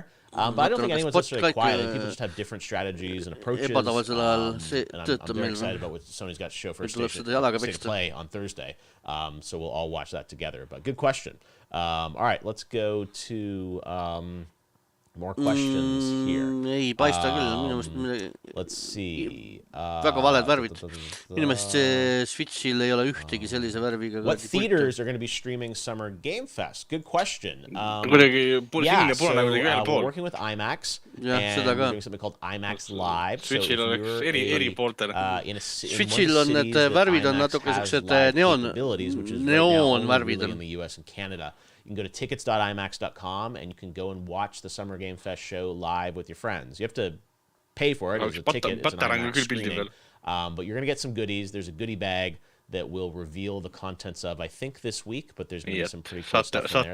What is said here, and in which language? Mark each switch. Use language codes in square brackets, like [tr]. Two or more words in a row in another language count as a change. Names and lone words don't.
[en] But I don't think anyone's necessarily quiet. People just have different strategies and approaches. And I'm very excited about what Sony's got to show for State of Play on Thursday. So we'll all watch that together. But good question. All right, let's go to more questions here. [et] Ei paista küll, minu meelest [en] Let's see. [et] väga valed värvid. Minu meelest Switchil ei ole ühtegi sellise värviga. [en] What theaters are going to be streaming Summer Game Fest? Good question. [et] Kuidagi [en] we're working with IMAX. And we're doing something called IMAX Live. [et] Switchil oleks eri pooltel. Switchil on need värvid on natuke siuksed neoonvärvid. [en] In the US and Canada. You can go to tickets.imax.com and you can go and watch the Summer Game Fest show live with your friends. You have to pay for it. It's a ticket. It's an IMAX screening. But you're going to get some goodies. There's a goodie bag that will reveal the contents of, I think, this week, but there's going to be some pretty cool stuff in there.